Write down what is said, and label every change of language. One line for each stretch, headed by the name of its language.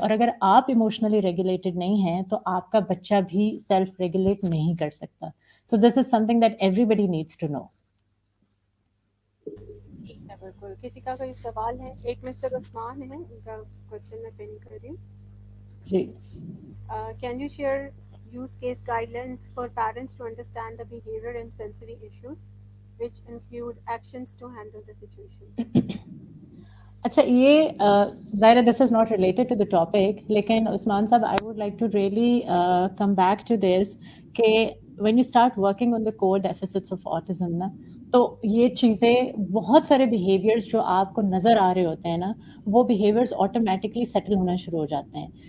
Urdu: اور اگر آپ ایموشنلی ریگولیٹڈ نہیں ہیں تو آپ کا بچہ بھی سیلف ریگولیٹ نہیں کر سکتا.
English: So this is something that everybody needs to know.
Urdu: ٹھیک ہے، بالکل. کسی کا کوئی سوال ہے؟ ایک مسٹر عثمان ہے، ان کا کوشچن میں پن کر رہی ہوں. جی.
English: Can you share use case guidelines for parents to understand the behavior and sensory issues which include actions to handle the situation.
Urdu: اچھا یہ ظاہر
English: this is not related to the topic,
Urdu: لیکن عثمان صاحب
English: I would like to really come back to this
Urdu: کہ
English: when you start working on the core deficits of autism
Urdu: نا، تو یہ چیزیں بہت سارے بیہیویئرس جو آپ کو نظر آ رہے ہوتے ہیں نا، وہ بیہیویئرس آٹومیٹکلی سیٹل ہونا شروع ہو جاتے ہیں.